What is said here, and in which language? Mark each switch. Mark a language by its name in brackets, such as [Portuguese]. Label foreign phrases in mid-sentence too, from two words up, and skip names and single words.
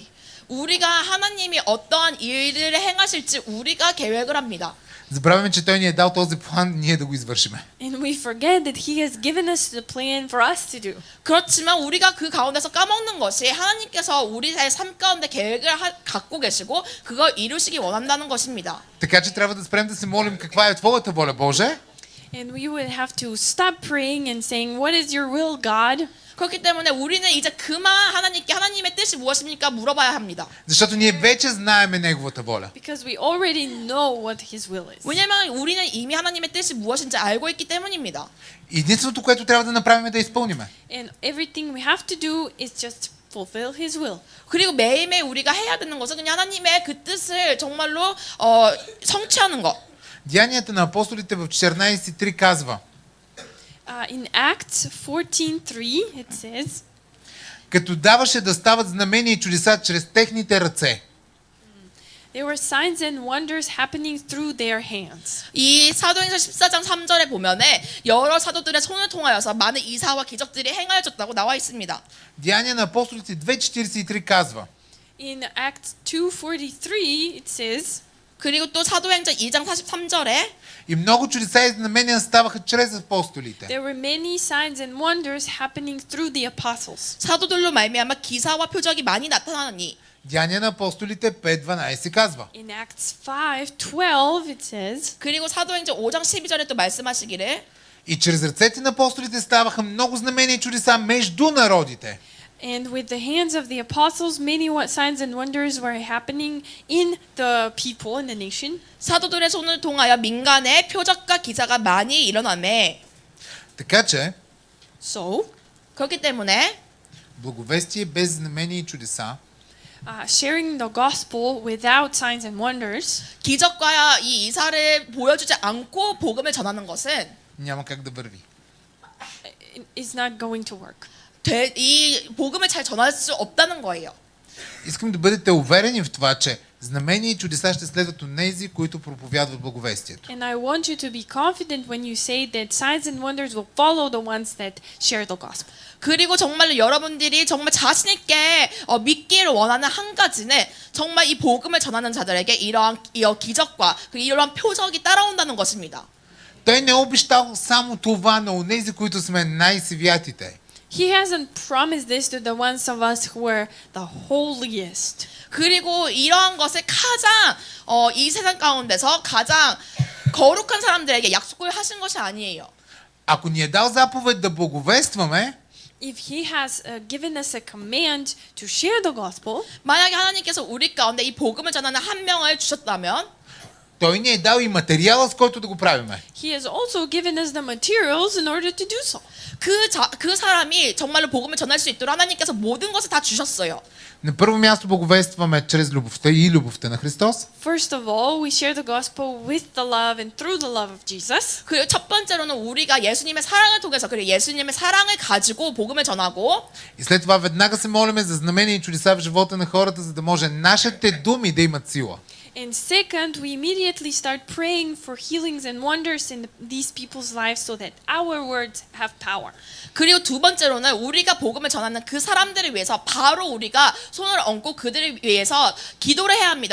[Korean] 우리가 하나님이 어떠한 일들을 행하실지 우리가 계획을 합니다. [Bulgarian] Забравяме, че Той ни е дал този план, ние да го извършиме. [English] And we forget that He has given us the plan for us to do. [Korean] 그렇지만 우리가 그 가운데서 까먹는 것이 하나님께서 우리의 삶 가운데 계획을 갖고 계시고 그걸 이루시기 원한다는 것입니다. [Bulgarian] Така че трябва да спрем да се молим каква е Твоята воля, Боже. [English] And we would have to stop praying and saying, "What is your will, God?" [Korean] 그렇기 때문에 우리는 이제 그만 하나님께 하나님의 뜻이 무엇입니까? 물어봐야 합니다. [Bulgarian] Защото ние вече знаеме Неговата воля. [English] Because we already know what His will is. [Korean] 왜냐면 우리는 이미 하나님의 뜻이 무엇인지 알고 있기 때문입니다. [Bulgarian] Единственото, което трябва да направим е да изпълниме. [English] And everything we have to do is just fulfill His will. [Korean] 그리고 매일매일 우리가 해야 되는 것은 그냥 하나님의 그 뜻을 정말로 성취하는 것. [Bulgarian] Деянията на апостолите в 14:3 казва: [English] In Acts 14:3 it says, [Bulgarian] като даваше да стават знамения и чудеса чрез техните ръце. [English] there were signs and wonders happening through their hands. [Korean] 이 사도행전 14장 3절에 보면은 여러 사도들의 손을 통하여서 많은 이사와 기적들이 행하여졌다고 나와 있습니다. [Bulgarian] Деяния на апостолите 2:43 казва: [English] In Acts 2:43 it says, [Korean] 그리고 또 사도행전 2장 43절에 [Bulgarian] и много чудеса и знамения ставаха чрез апостолите. [English] there were many signs and wonders happening through the apostles. [Korean] 사도들로 말미암아 기사와 표적이 많이 나타나니 [Bulgarian] Деяния на апостолите 5:12 казва: [English] In Acts 5:12 it says, [Korean] 그리고 사도행전 5장 12절에 또 말씀하시기를 [Bulgarian] и чрез ръцете на апостолите ставаха много знамения и чудеса между народите. [English] and with the hands of the apostles many signs and wonders were happening in the people in the nation. [Korean] 사도들의 손을 통하여 민간에 표적과 기사가 많이 일어나매. [Bulgarian] Така че [English] So, [Korean] 그렇기 때문에 [Bulgarian] благовестие без знамения и чудеса [English] sharing the gospel without signs and wonders [Korean] 기적과 이 이사를 보여주지 않고 복음을 전하는 것은 [Bulgarian] няма как да върви. [English] is not going to work. [Korean] 이 복음을 잘 전할 수 없다는 거예요. [Bulgarian] Искам да бъдете уверени в това, че знамения и чудеса ще следват онези, които проповядват благовестието. [English] And I want you to be confident when you say that signs and wonders will follow the ones that share the gospel. [Korean] 그리고 정말로 여러분들이 정말 자신 있게 믿기를 원하는 한 가지는 정말 이 복음을 전하는 자들에게 이러한 기적과 이러한 표적이 따라온다는 것입니다. [Bulgarian] Той не е обещал само това на онези, които сме най-святите. [English] He hasn't promised this to the ones of us who are the holiest. [Korean] 그리고 이러한 것을 가장 이 세상 가운데서 가장 거룩한 사람들에게 약속을 하신 것이 아니에요. [Bulgarian] Ако ни е дал заповед да благовестваме, [English] If he has given us a command to share the gospel, [Korean] 만약에 하나님께서 우리 가운데 이 복음을 전하는 한 명을 주셨다면 [Bulgarian] той ни е дал и материала, с който да го правиме. [English] he has also given us the materials in order to do so. [Korean] 그 사람이 정말로 복음을 전할 수 있도록 하나님께서 모든 것을 다 주셨어요. [Bulgarian] На първо място благовестваме чрез любовта и любовта на Христос. [English] First of all, we share the gospel with the love and through the love of Jesus. [Korean] 그리고 첫 번째로는 우리가 예수님의 사랑을 통해서 그리고 예수님의 사랑을 가지고 복음을 전하고 [Bulgarian] И след това веднага се молиме за знамения и чудеса в живота на хората, за да може нашите думи да имат сила. [English] And second, we immediately start praying for healings and wonders in these people's lives so that our words have power. [Korean] 그리고 두 번째로는 우리가 복음을 전하는 그 사람들을 위해서 바로 우리가 손을 얹고 그들을 위해서 기도를 해야 합니다.